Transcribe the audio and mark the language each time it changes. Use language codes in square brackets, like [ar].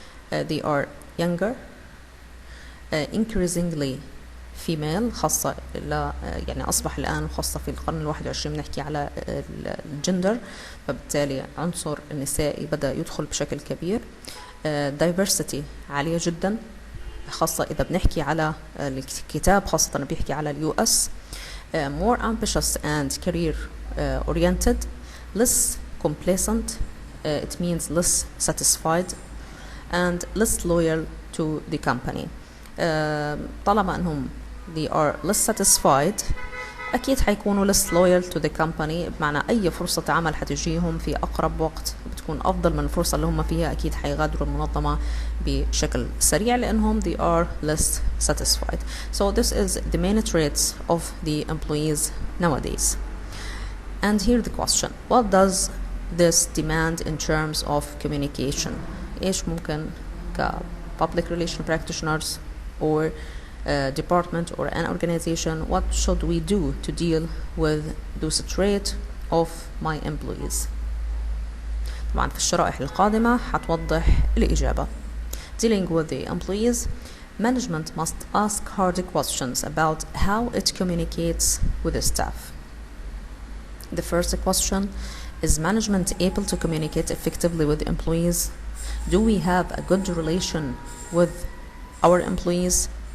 [en] They are younger, increasingly female [ar] خاصة يعني أصبح الآن خاصة في القرن ال21 بنحكي على الجندر فبالتالي عنصر النسائي بدأ يدخل بشكل كبير. diversity عالية جدا خاصة إذا بنحكي على الكتاب خاصة بيحكي على الUS. [en] more ambitious and career oriented, less complacent, it means less satisfied and less loyal to the company. [ar] طالما أنهم [en] they are less satisfied [ar] أكيد حيكونوا [en] less loyal to the company [ar] بمعنى أي فرصة عمل حتجيهم في أقرب وقت بتكون أفضل من الفرصة اللي هم فيها أكيد حيغادروا المنظمة بشكل سريع لأنهم they are less satisfied. [en] So this is the main traits of the employees nowadays. And here the question, what does this demand in terms of communication? [ar] إيش ممكن ك [en] public relation practitioners or department or an organization, what should we do to deal with those traits of my employees? [ar] طبعا في الشرائح القادمة حتوضح الإجابة. [en] Dealing with the employees, management must ask hard questions about how it communicates with the staff. The first question, is management able to communicate effectively with employees? Do we have a good relation with our employees?